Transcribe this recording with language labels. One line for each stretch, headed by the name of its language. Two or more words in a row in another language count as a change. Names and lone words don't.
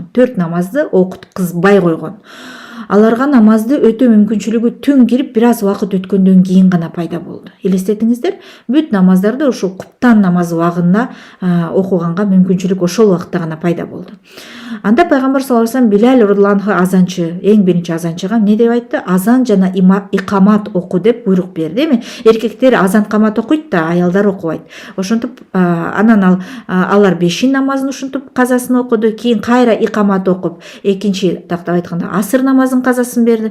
Kyrgyz: 4 намазды окуткузбай койгон. Аларга намазды өтө мүмкүнчүлүгү түн кирип бир аз убакыт өткөндөн кийин гана пайда болду. Элестетиңиздер, бүт намаздарды ошол куптан намаз убагында окуганга мүмкүнчүлүк ошол убакытта гана пайда болду. Анда пайгамбар
Arabic: صلى الله عليه وسلم
Kyrgyz: Билал
Arabic: رضي الله عنه
Kyrgyz: азанчы, эң биринчи азанчыга эмне деп айтты? Азан жана икамат оку деп буйрук берди. Эми эркектер азан камат окуйт да, аялдар окубайт. Ошентип анан алар бешин намазын ушинтип казасын окуду, кийин кайра икамат окуп, экинчи тактап айтканда асыр намазын казасын берди.